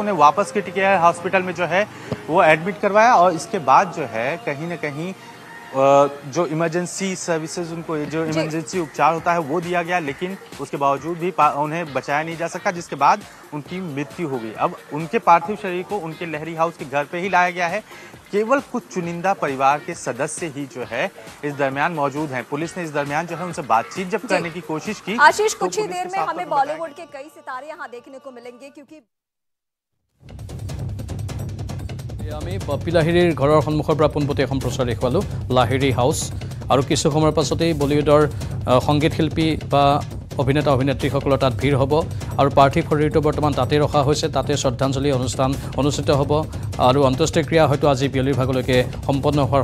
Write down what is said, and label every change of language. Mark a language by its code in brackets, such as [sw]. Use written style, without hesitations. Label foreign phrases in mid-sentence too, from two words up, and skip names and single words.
[hi] उन्हें वापस क्रिटिकेयर हॉस्पिटल में जो है वो एडमिट करवाया और इसके बाद जो है कहीं न कहीं जो इमरजेंसी सर्विसेज उनको जो इमरजेंसी उपचार होता है वो दिया गया लेकिन उसके बावजूद भी उन्हें बचाया नहीं जा सका जिसके बाद उनकी मृत्यु हो गई अब उनके पार्थिव शरीर को उनके लहरी हाउस के घर पे ही लाया गया है केवल कुछ चुनिंदा परिवार के सदस्य ही जो है इस दरमियान मौजूद हैं पुलिस ने इस दरमियान जो है उनसे बातचीत जब करने की कोशिश की आशीष कुछ ही देर में हमें बॉलीवुड के कई सितारे यहाँ देखने को मिलेंगे क्योंकि [as] আমি বাপ্পী লাহিৰীৰ ঘৰৰ সন্মুখৰ পৰা পোনপটীয়া সম্প্ৰচাৰ দেখুৱালোঁ লাহিৰী হাউচ আৰু কিছু সময়ৰ পাছতেই বলিউডৰ সংগীত শিল্পী বা অভিনেতা অভিনেত্ৰীসকলৰ তাত ভিৰ হ'ব আৰু পাৰ্থিৱ শৰীৰটো বৰ্তমান তাতে ৰখা হৈছে তাতে শ্ৰদ্ধাঞ্জলি অনুষ্ঠান অনুষ্ঠিত হ'ব আৰু অন্ত্যেষ্টিক্ৰিয়া হয়তো আজি বিয়লিৰ ভাগলৈকে সম্পন্ন হোৱাৰ